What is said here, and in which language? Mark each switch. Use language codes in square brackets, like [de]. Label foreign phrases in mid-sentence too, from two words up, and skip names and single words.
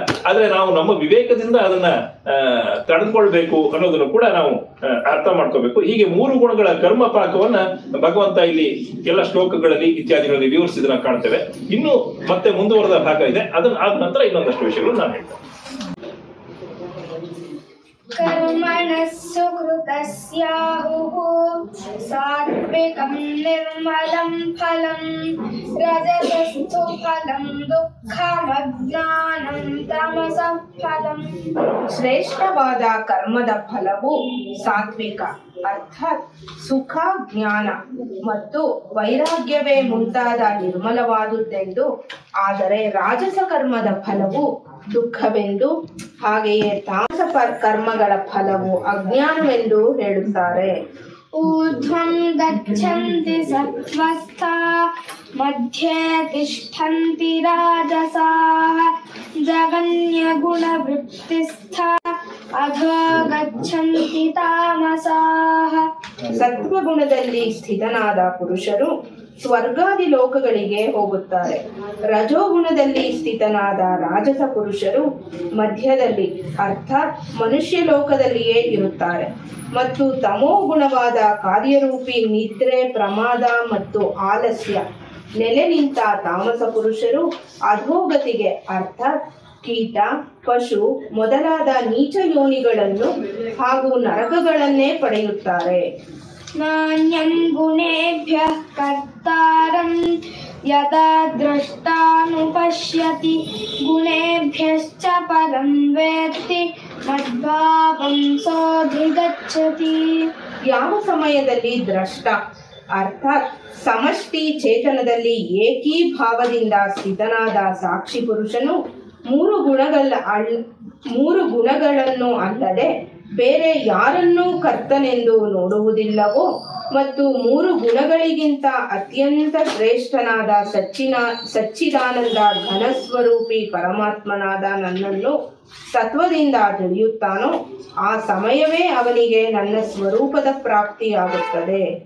[kn] ಆದ್ರೆ ನಾವು ನಮ್ಮ ವಿವೇಕದಿಂದ ಅದನ್ನ ತಡೆದುಕೊಳ್ಬೇಕು ಅನ್ನೋದನ್ನು ಕೂಡ ನಾವು ಅರ್ಥ ಮಾಡ್ಕೋಬೇಕು. ಹೀಗೆ 3 ಗುಣಗಳ ಕರ್ಮ ಪಾಕವನ್ನ ಭಗವಂತ ಇಲ್ಲಿ ಎಲ್ಲ ಶ್ಲೋಕಗಳಲ್ಲಿ ಇತ್ಯಾದಿಗಳಲ್ಲಿ ವಿವರಿಸಿದನ್ನ ಕಾಣ್ತೇವೆ. ಇನ್ನು ಮತ್ತೆ ಮುಂದುವರೆದ ಭಾಗ ಇದೆ, ಅದನ್ನ ಆದ ನಂತರ ಇನ್ನೊಂದಷ್ಟು ವಿಷಯಗಳು ನಾನು ಹೇಳ್ತೇನೆ. [sa] कर्मणः सुकृतस्याहुः सात्विकं निर्मलं फलं रजसस्तु फलं दुःखमज्ञानं तमसः फलम्. [kn] ಶ್ರೇಷ್ಠವಾದ ಕರ್ಮದ ಫಲವು ಸಾತ್ವಿಕ ಅರ್ಥಾತ್ ಸುಖ, ಜ್ಞಾನ ಮತ್ತು ವೈರಾಗ್ಯವೇ ಮುಂತಾದ ನಿರ್ಮಲವಾದುದೆಂದು, ಆದರೆ ರಾಜಸ ಕರ್ಮದ ಫಲವು ದುಃಖವೆಂದು, ಹಾಗೆಯೇ ತಾಮಸ ಕರ್ಮಗಳ ಫಲವು ಅಜ್ಞಾನವೆಂದು ಹೇಳುತ್ತಾರೆ. [sa] ऊर्ध्वं गच्छन्ति सत्त्वस्था मध्ये तिष्ठन्ति राजसाः जगन्यगुणवृत्तिस्था अधो गच्छन्ति तामसाः. [kn] ಸತ್ವಗುಣದಲ್ಲಿ ಸ್ಥಿತನಾದ ಪುರುಷರು ಸ್ವರ್ಗಾದಿ ಲೋಕಗಳಿಗೆ ಹೋಗುತ್ತಾರೆ. ರಜೋಗುಣದಲ್ಲಿ ಸ್ಥಿತನಾದ ರಾಜಸ ಪುರುಷರು ಮಧ್ಯದಲ್ಲಿ ಅರ್ಥಾತ್ ಮನುಷ್ಯ ಲೋಕದಲ್ಲಿಯೇ ಇರುತ್ತಾರೆ. ಮತ್ತು ತಮೋ ಗುಣವಾದ ಕಾರ್ಯರೂಪಿ ನಿದ್ರೆ, ಪ್ರಮಾದ ಮತ್ತು ಆಲಸ್ಯ ನೆಲೆ ನಿಂತ ತಾಮಸ ಪುರುಷರು ಅಧೋಗತಿಗೆ ಅರ್ಥಾತ್ ಕೀಟ, ಪಶು ಮೊದಲಾದ ನೀಚ ಯೋನಿಗಳನ್ನು ಹಾಗೂ ನರಕಗಳನ್ನೇ ಪಡೆಯುತ್ತಾರೆ. [sa] नान्यं गुणेभ्यः कर्तारं यदा द्रष्टानुपश्यति गुणेभ्यश्च परं वेत्ति मद्भावं सोऽधिगच्छति. [kn] ಯಾವ ಸಮಯದಲ್ಲಿ ದ್ರಷ್ಟ ಅರ್ಥಾತ್ ಸಮಷ್ಟಿ ಚೇತನದಲ್ಲಿ ಏಕೀಭಾವದಿಂದ ಸ್ಥಿತನಾದ ಸಾಕ್ಷಿ ಪುರುಷನು ಮೂರು ಗುಣಗಳನ್ನು ಅಲ್ಲದೆ ಬೇರೆ ಯಾರನ್ನೂ ಕರ್ತನೆಂದು ನೋಡುವುದಿಲ್ಲವೋ ಮತ್ತು 3 ಗುಣಗಳಿಗಿಂತ ಅತ್ಯಂತ ಶ್ರೇಷ್ಠನಾದ ಸಚ್ಚಿದಾನಂದ ಘನಸ್ವರೂಪಿ ಪರಮಾತ್ಮನಾದ ನನ್ನನ್ನು ಸತ್ವದಿಂದ ತಿಳಿಯುತ್ತಾನೋ ಆ ಸಮಯವೇ ಅವನಿಗೆ ನನ್ನ ಸ್ವರೂಪದ ಪ್ರಾಪ್ತಿಯಾಗುತ್ತದೆ.